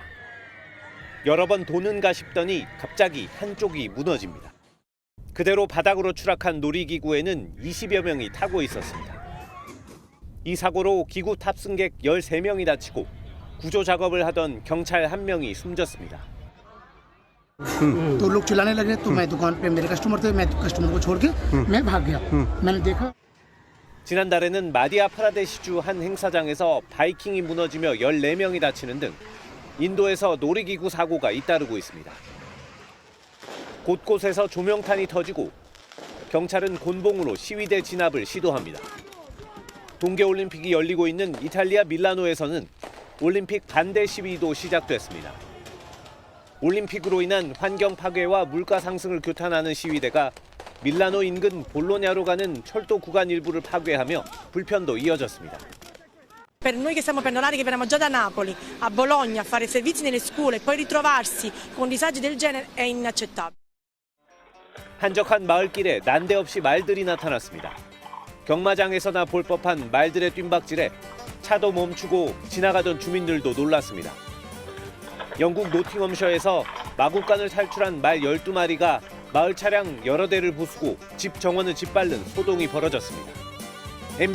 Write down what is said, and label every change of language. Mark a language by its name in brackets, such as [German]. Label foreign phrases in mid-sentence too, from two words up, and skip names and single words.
[Korean] 여러 번 도는가 싶더니 갑자기 한쪽이 무너집니다. 그대로 바닥으로 추락한 놀이기구에는 20여 명이 타고 있었습니다. 이 사고로 기구 탑승객 13명이 다치고 구조 작업을 하던 경찰 1명이 숨졌습니다. [Hindi] तो लोग चिल्लाने लगे तो मैं दुकान पे मेरे कस्टमर थे मैं कस्टमर को छोड़ के मैं भाग गया मैंने देखा [Korean] 지난달에는 마디아 프라데시주 한 행사장에서 바이킹이 무너지며 14명이 다치는 등 인도에서 놀이기구 사고가 잇따르고 있습니다. 곳곳에서 조명탄이 터지고 경찰은 곤봉으로 시위대 진압을 시도합니다. 동계올림픽이 열리고 있는 이탈리아 밀라노에서는 올림픽 반대 시위도 시작됐습니다. 올림픽으로 인한 환경 파괴와 물가 상승을 규탄하는 시위대가 밀라노 인근 볼로냐로 가는 철도 구간 일부를 파괴하며 불편도 이어졌습니다. [Italian] Per noi che siamo pendolari che veniamo già da Napoli a Bologna a fare servizi nelle scuole e poi ritrovarsi con disagi del genere è inaccettabile. [Korean] 한적한 마을길에 난데없이 말들이 나타났습니다. 경마장에서나 볼 법한 말들의 뜀박질에 차도 멈추고 지나가던 주민들도 놀랐습니다. 영국 노팅엄셔에서 마구간을 탈출한 말 12마리가 마을 차량 여러 대를 부수고 집 정원을 짓밟는 소동이 벌어졌습니다.